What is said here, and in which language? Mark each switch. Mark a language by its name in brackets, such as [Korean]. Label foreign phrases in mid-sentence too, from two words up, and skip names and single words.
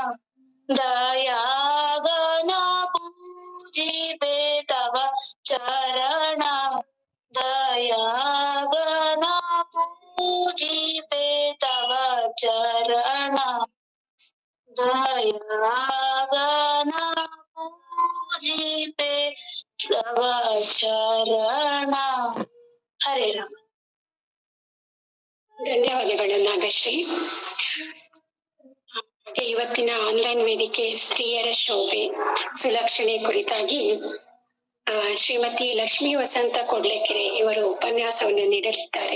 [Kannada] ದಯಾಗನ ಪೂಜಿಪೆ ತವ ಚರಣ ದಯಾಗನ ಪೂಜಿಪೆ ತವ ಚರಣ ದಯಾಗನ ಪೂಜಿಪೆ ತವ ಚರಣ. ಹರೇ ರಾಮ. ಧನ್ಯವಾದಗಳು ನಾಗಶ್ರೀ. ಇವತ್ತಿನ ಆನ್ಲೈನ್ ವೇದಿಕೆ ಸ್ತ್ರೀಯರ ಶೋಭೆ ಸುಲಕ್ಷಣೆ ಕುರಿತಾಗಿ ಶ್ರೀಮತಿ ಲಕ್ಷ್ಮೀ ವಸಂತ ಕೊಡ್ಲೆಕೆರೆ ಇವರು ಉಪನ್ಯಾಸವನ್ನು ನೀಡಲಿದ್ದಾರೆ.